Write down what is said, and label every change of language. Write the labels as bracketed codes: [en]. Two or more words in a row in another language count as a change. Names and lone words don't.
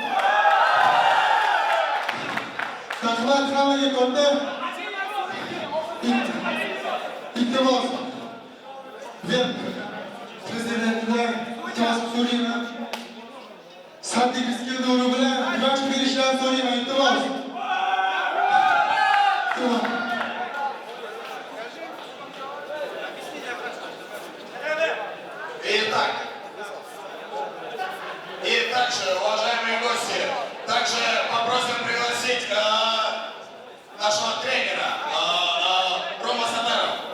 [uz] Rahmat hammaga katta iltimos. WEF prezidentidan iltimos so'rayman. Strategik yo'li bilan revansh berishni so'rayman, iltimos. [ru] И также, уважаемые гости, также попросим пригласить нашего тренера Ромасадаров.